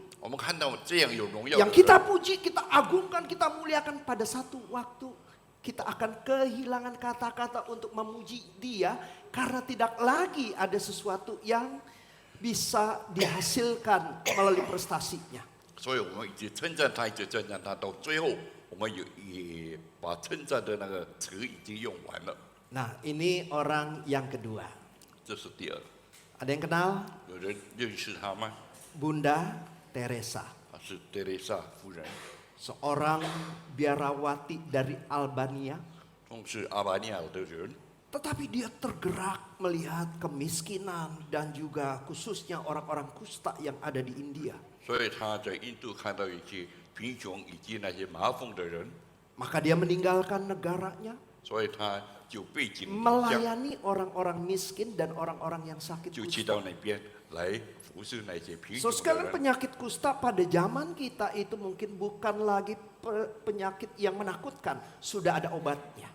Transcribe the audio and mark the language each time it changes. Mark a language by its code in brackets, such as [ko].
[zh] 我们看到这样有荣耀 [id] yang [zh] 的 [id] kita [zh] 人， [id] puji, kita agungkan, kita muliakan, pada satu waktu kita akan kehilangan kata-kata untuk memuji dia karena tidak lagi ada sesuatu yang bisa dihasilkan melalui prestasinya. [zh] 所以我们一直称赞他，一直称赞他，到最后我们也把称赞的那个词已经用完了。 [id] Nah, ini orang yang kedua. [zh] 这是第二， [id] Ada yang kenal [zh] 有人认识他吗？ [id] Bunda Teresa, [zh] 是德蕾莎夫人， [id] seorang biarawati dari Albania. [zh] 同是阿巴尼亚的人， [id] Tetapi dia tergerak melihat kemiskinan dan juga khususnya orang-orang kusta yang ada di India. [zh] 所以他在印度看到一些贫穷以及那些麻风的人， [id] Maka dia meninggalkan negaranya, [zh] 所以他就背井离乡， [id] melayani orang-orang miskin dan orang-orang yang sakit [zh] 就去 [id] kusta. [zh] 到那边来服侍那些贫 [en] So [zh] 穷的 [id] sekarang [zh] 人。 [id] penyakit kusta pada zaman kita itu mungkin bukan lagi penyakit yang menakutkan, sudah ada obatnya.